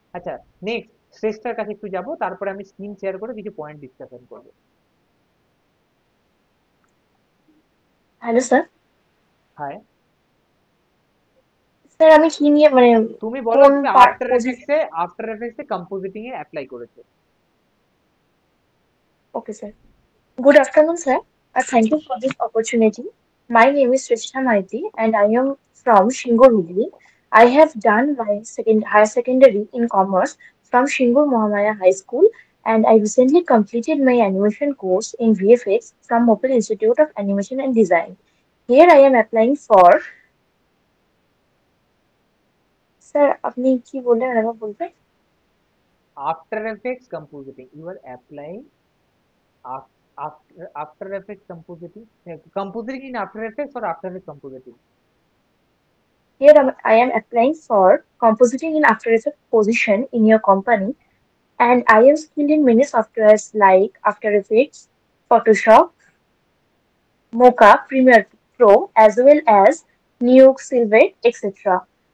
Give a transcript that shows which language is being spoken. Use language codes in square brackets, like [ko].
[bn] আচ্ছা, নেক্সট শ্রেষ্ঠার কাছে একটু যাব, তারপরে আমি স্ক্রিন শেয়ার করে কিছু পয়েন্ট ডিসকাশন করবো। Hello sir. হাই। স্যার আমি কি নিয়ে মানে তুমি বলো কোন তুমি পজিশন? আফটার এফেক্টসে কম্পোজিটিং এ অ্যাপ্লাই করেছো। [en] Okay, sir. Good afternoon, sir. Thank you for this opportunity. My name is Shrestha Maiti, and I am from Shingur, Hooghly. I have done my higher secondary in commerce from Shingur Mohamaya High School, and I recently completed my animation course in VFX from Mopel Institute of Animation and Design. Here I am applying for. [bn] Sir, আপনি কি বললেন আরেকবার বলবেন? [en] After Effects compositing, you are applying after effects compositing, compositing in after effects or after effects compositing? Here I am applying for compositing in After Effects position in your company, and I am skilled in many softwares like After Effects, Photoshop, Mocha, Premiere Pro, as well as Nuke, Silhouette, etc.